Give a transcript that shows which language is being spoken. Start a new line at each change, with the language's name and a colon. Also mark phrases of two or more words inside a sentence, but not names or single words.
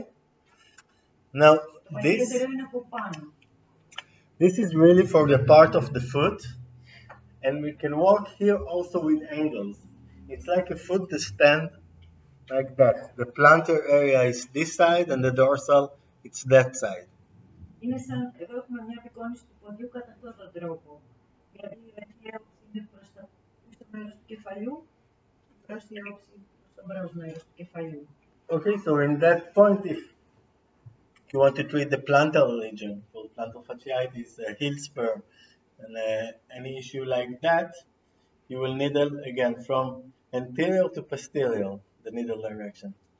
English: Now, this is really for the part of the foot, and we can walk here also with angles. It's like a foot to stand like that. The plantar area is this side, and the dorsal, it's that side.
Greek: Είναι σαν, εδώ έχουμε μια απεικόνιση του ποντιού κατά αυτόν τον τρόπο. Δηλαδή η ραχαία όψη είναι προς το πίσω μέρος του κεφαλιού, η πρόσθετη όψη προς το μπρος μέρος του κεφαλιού.
English: Okay, so in that point, if you want to treat the plantar region, for plantar fasciitis, heel spur, and any issue like that, you will needle again from anterior to posterior, the needle direction.